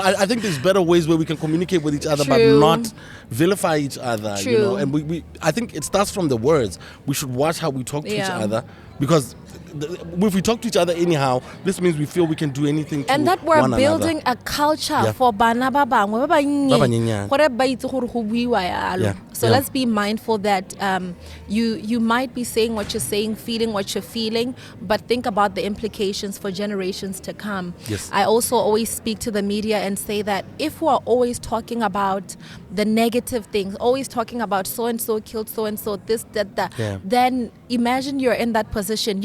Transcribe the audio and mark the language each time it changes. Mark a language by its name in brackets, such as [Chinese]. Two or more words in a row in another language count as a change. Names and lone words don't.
[English] I think there's better ways where we can communicate with each other, but not vilify each other, you know. And I think it starts from the words. We should watch how we talk to each other, because if we talk to each other anyhow, this means we feel we can do anything to and that we're one building another. A culture for [Tswana] bana ba bangwe ba bannye. [English] So let's be mindful that you might be saying what you're saying, feeling what you're feeling, but think about the implications for generations to come. I also always speak to the media and say that if we're always talking about the negative things, always talking about so-and-so killed so-and-so, this, that, then imagine you're in that position.